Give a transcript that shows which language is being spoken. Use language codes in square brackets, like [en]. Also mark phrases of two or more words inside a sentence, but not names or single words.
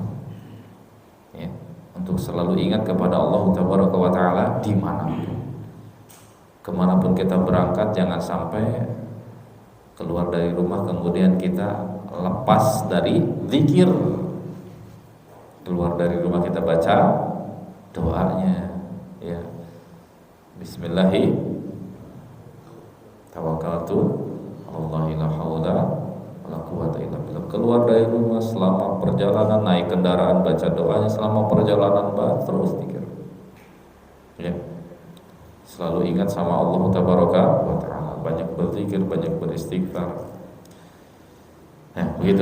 [id] Ya, untuk selalu ingat kepada Allah [ar] تبارك وتعالى [id] dimanapun. Kemanapun kita berangkat, jangan sampai keluar dari rumah kemudian kita lepas dari zikir. Keluar dari rumah kita baca doanya, ya, [ar] بسم الله توكلت الله لا حول ولا قوة إلا بالله. [id] Keluar dari rumah, selama perjalanan naik kendaraan baca doanya, selama perjalanan terus zikir. Ya. Selalu ingat sama Allah [ar] تبارك وتعالى, [id] banyak berzikir, banyak beristighfar. Nah, begitu.